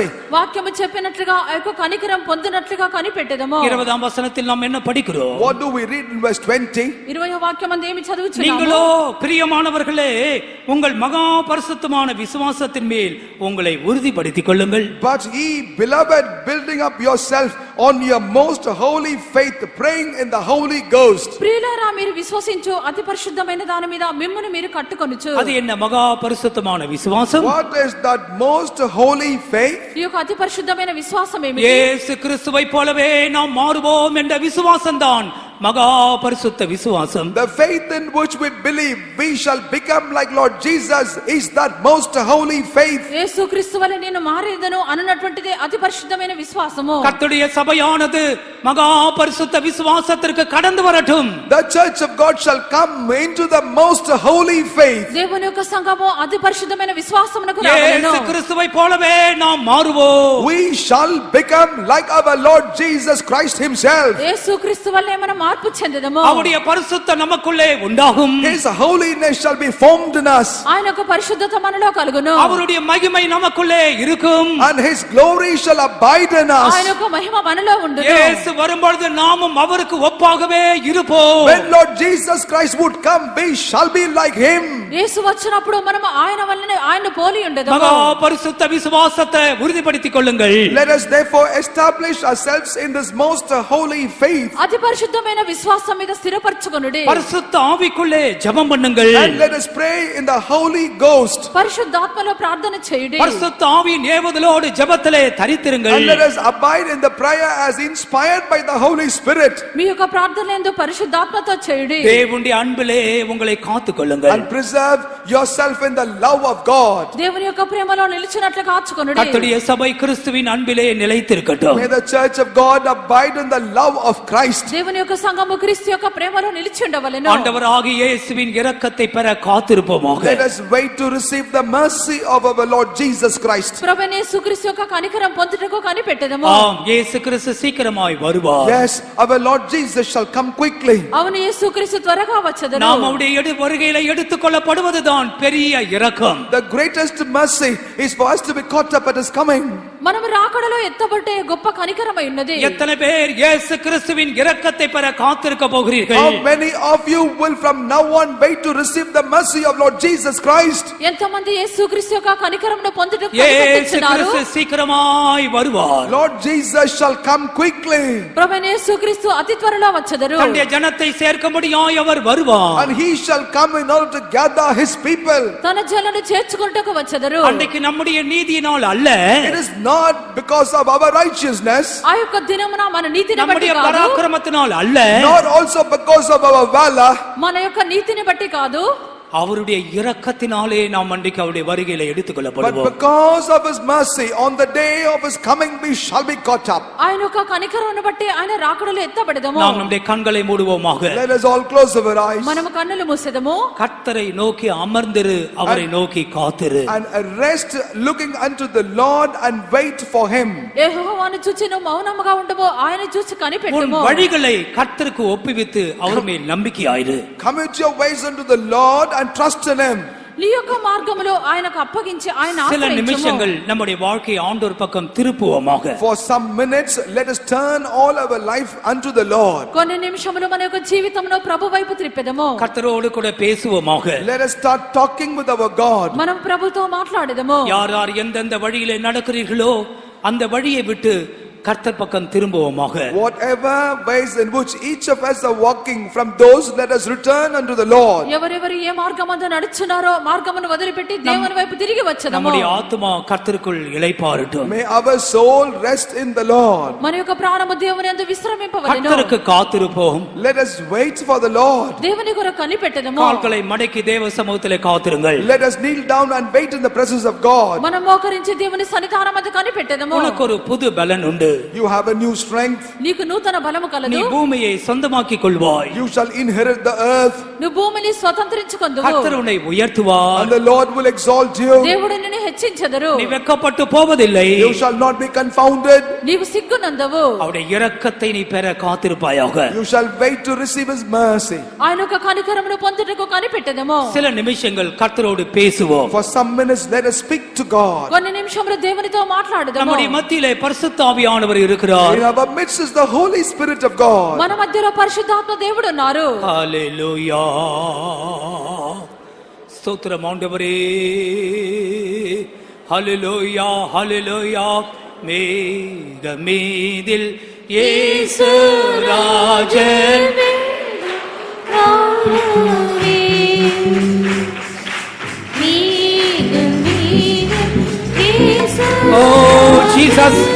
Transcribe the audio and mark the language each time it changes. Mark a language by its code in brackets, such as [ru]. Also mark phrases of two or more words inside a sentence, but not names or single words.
[te] వాక్యము చెప్పినట్లుగా ఆ యొక్క కనికరం పొందినట్లుగా కనిపెట్టెదము. [ta] 20 வசனத்தில் நாம் என்ன படிக்கிறோம்? [en] What do we read in verse 20? [te] 20వ వాక్యమందు ఏమి చదువుచున్నాము? [ta] நீங்களோ பிரியமானவர்களே உங்கள் மகா பரிசுத்தமான விசுவாசத்தின் மேல் உங்களை உறுதிப்படுத்திக் கொள்ளுங்கள். [en] But ye beloved, building up yourself on your most holy faith, praying in the Holy Ghost. [te] ప్రియులారా, మీరు విశ్వసించు అతి పరిశుద్ధమైన దాని మీద మిమ్మును మీరు కట్టుకొనుచు. [ta] அது என்ன மகா பரிசுத்தமான விசுவாசம்? [en] What is that most holy faith? [te] ఈ యొక్క అతి పరిశుద్ధమైన విశ్వాసం ఏమిటి? [ta] இயேசு கிறிஸ்துவை போலவே நாம் மாறுவோம் என்ற விசுவாசம்தான் மகா பரிசுத்த விசுவாசம். [en] The faith in which we believe we shall become like Lord Jesus is that most holy faith. [te] యేసు క్రీస్తు వలె నేను మారేదను అన్నటువంటిదే అతి పరిశుద్ధమైన విశ్వాసము. [ta] கர்த்தருடைய சபையானது மகா பரிசுத்த விசுவாசத்திற்கு கடந்து வரட்டும். [en] The church of God shall come into the most holy faith. [te] దేవుని యొక్క సంఘము అతి పరిశుద్ధమైన విశ్వాసమునకు రావలెను. [ta] இயேசு கிறிஸ்துவை போலவே நாம் மாறுவோம். [en] We shall become like our Lord Jesus Christ himself. [te] యేసు క్రీస్తు వలె మనం మార్పు చెందెదము. [ta] அவருடைய பரிசுத்தம் நமக்குள்ளே உண்டாகும். [en] His holiness shall be formed in us. [te] ఆయన యొక్క పరిశుద్ధత మనలో కలుగును. [ta] அவருடைய மகிமை நமக்குள்ளே இருக்கும். [en] And his glory shall abide in us. [te] ఆయన యొక్క మహిమ మనలో ఉండును. [ta] இயேசு வரும்பொழுது நாமும் அவருக்கு ஒப்பாகவே இருப்போம். [en] When Lord Jesus Christ would come, we shall be like him. [te] యేసు వచ్చినప్పుడు మనం ఆయన వలనే ఆయన పోలి ఉండెదము. [ta] மகா பரிசுத்த விசுவாசத்தை உறுதிப்படுத்திக் கொள்ளுங்கள். [en] Let us therefore establish ourselves in this most holy faith. [te] అతి పరిశుద్ధమైన దృఢమైన విశ్వాసం మీద స్థిరపరచుకొనుడి. [ta] பரிசுத்த ஆவிக்குள்ளே ஜெபம் பண்ணுங்கள். [en] And let us pray in the Holy Ghost. [te] పరిశుద్ధాత్మలో ప్రార్థన చేయుడి. [ta] பரிசுத்த ஆவியின் ஏவுதலோடு ஜெபத்திலே தரித்திருங்கள். [en] And let us abide in the prayer as inspired by the Holy Spirit. [te] మీ యొక్క ప్రార్థనలందు పరిశుద్ధాత్మతో చేయుడి. [ta] தேவனுடைய அன்பிலே உங்களை காத்துக்கொள்ளுங்கள். [en] And preserve yourself in the love of God. [te] దేవుని యొక్క ప్రేమలో నిలిచినట్లు కాచుకొనుడి. [ta] கர்த்தருடைய சபை கிறிஸ்துவின் அன்பிலே நிலைத்திருக்கட்டும். [en] May the church of God abide in the love of Christ. [te] దేవుని యొక్క సంఘము క్రీస్తు యొక్క ప్రేమలో నిలిచి ఉండవలెను. [ta] ஆண்டவராகிய இயேசுவின் இரக்கத்தை பெற காத்திருப்போமாக. [en] Let us wait to receive the mercy of our Lord Jesus Christ. [te] ప్రభువైన యేసుక్రీస్తు యొక్క కనికరం పొందుటకు కనిపెట్టెదము. [ta] ஆம், இயேசு கிறிஸ்து சீக்கிரமாய் வருவார். [en] Yes, our Lord Jesus shall come quickly. [te] అవును యేసుక్రీస్తు త్వరగా వచ్చెదరు. [ta] நாம் அவருடைய வருகையில எடுத்துக்கொள்ளப்படுவதுதான் பெரிய இரக்கம். [en] The greatest mercy is for us to be caught up at his coming. [te] మనము రాకడలో ఎత్తబట్టే గొప్ప కనికరమై ఉన్నది. [ta] எத்தனை பேர் இயேசு கிறிஸ்துவின் இரக்கத்தை பெற காத்திருக்க போகிறீர்கள்? [en] How many of you will from now on wait to receive the mercy of Lord Jesus Christ? [te] ఎంతమంది యేసుక్రీస్తు యొక్క కనికరమును పొందుటకు [ta] இயேசு [te] కనిపెట్టుచున్నారు? [ta] கிறிஸ்து சீக்கிரமாய் வருவார். [en] Lord Jesus shall come quickly. [te] ప్రభువైన యేసుక్రీస్తు అతి త్వరలో వచ్చెదరు. [ta] தன்னுடைய ஜனத்தை சேர்க்கும்படியாய் அவர் வருவார். [en] And he shall come in order to gather his people. [te] తన జనులను చేర్చుకొనుటకు వచ్చెదరు. [ta] அன்றைக்கு நம்முடைய நீதியினால் அல்ல, [en] It is not because of our righteousness, [te] ఆ యొక్క దినమున మన నీతిని బట్టి [ta] நம்முடைய [te] కాదు, [ta] பராக்கிரமத்தினால் அல்ல, [en] nor also because of our valor, [te] మన యొక్క నీతిని బట్టి కాదు, [ta] அவருடைய இரக்கத்தினாலே நாம் அன்றைக்கு அவருடைய வருகையில [en] but [ta] எடுத்துக்கொள்ளப்படுவோம். [en] because of his mercy on the day of his coming we shall be caught up. [te] ఆయన యొక్క కనికరమును బట్టి ఆయన రాకడలో ఎత్తబడెదము. [ta] நாம் நம்முடைய கண்களை மூடுவோமாக. [en] Let us all close our eyes [te] మనము కన్నులు మూసెదము. [ta] கர்த்தரை நோக்கி அமர்ந்திரு, அவரை நோக்கி காத்திரு. [en] and rest looking unto the Lord and wait for him. [te] యెహోవాను చూచి నువ్వు మౌనముగా ఉండము, ఆయన చూసి [ta] உன் [te] కనిపెట్టుము. [ta] வழிகளை கர்த்தருக்கு ஒப்புவித்து அவர் மேல் நம்பிக்கையாயிரு. [en] Commit your ways unto the Lord and trust in him. [te] నీ యొక్క మార్గములో ఆయనకు అప్పగించి ఆయన [ta] சில [te] ఆశ్రయించుము. [ta] நிமிஷங்கள் நம்முடைய வாழ்க்கையை ஆண்டவர் பக்கம் திருப்புவோமாக. [en] For some minutes let us turn all our life unto the Lord. [te] కొన్ని నిమిషములు మన యొక్క జీవితమును ప్రభు వైపు త్రిప్పెదము. [ta] கர்த்தரோடு கூட பேசுவோமாக. [en] Let us start talking with our God. [te] మనం ప్రభుతో మాట్లాడెదము. [ta] யார் யார் எந்தெந்த வழியிலே நடக்கிறீர்களோ அந்த வழியை விட்டு கர்த்தர் பக்கம் திரும்புவோமாக. [en] Whatever ways in which each of us are walking, from those let us return unto the Lord. [te] ఎవరెవరు ఏ మార్గమందు నడుచున్నారో మార్గమును వదిలిపెట్టి దేవుని వైపు తిరిగి వచ్చెదము. [ta] நம்முடைய ஆத்துமா கர்த்தருக்குள் இளைப்பாறட்டும். [en] May our soul rest in the Lord. [te] మన యొక్క ప్రాణము దేవుని యందు విశ్రమింపవలెను. [ta] கர்த்தருக்கு காத்திருப்போம். [en] Let us wait for the Lord. [te] దేవుని కొరకు కనిపెట్టెదము. [ta] கால்களை மடக்கி தேவ சமூகத்திலே காத்திருங்கள். [en] Let us kneel down and wait in the presence of God. [te] మనం మోకరించి దేవుని సన్నిధానమందు కనిపెట్టెదము. [ta] உனக்கு ஒரு புது பலன் உண்டு. [en] You have a new strength. [te] నీకు నూతన బలము [ta] நீ [te] కలదు. [ta] பூமியை சொந்தமாக்கிக் கொள்வாய். [en] You shall inherit the earth. [te] నువ్వు భూమిని స్వతంత్రించుకొందువు. [ta] கர்த்தர் உன்னை உயர்த்துவார். [en] And the Lord will exalt you. [te] దేవుడు నిన్ను హెచ్చించెదరు. [ta] நீ வெட்கப்பட்டு போவதில்லை. [en] You shall not be confounded. [te] నీవు సిగ్గునందవు. [ta] அவருடைய இரக்கத்தை நீ பெற காத்திருப்பாயாக. [en] You shall wait to receive his mercy. [te] ఆయన యొక్క కనికరమును పొందుటకు కనిపెట్టెదము. [ta] சில நிமிஷங்கள் கர்த்தரோடு பேசுவோம். [en] For some minutes let us speak to God. [te] కొన్ని నిమిషములు దేవునితో మాట్లాడదాము. [ta] நம்முடைய மத்தியிலே பரிசுத்த ஆவியானவர் இருக்கிறார். [en] In our midst is the Holy Spirit of God. [te] మన మధ్యలో పరిశుద్ధాత్మ దేవుడు ఉన్నారు. [ta] ஹalleluya. ஸ்தோத்திரம் ஆண்டவரே. ஹalleluya, ஹalleluya. மேகமீதில் இயேசு ராஜன். [en] Oh Jesus.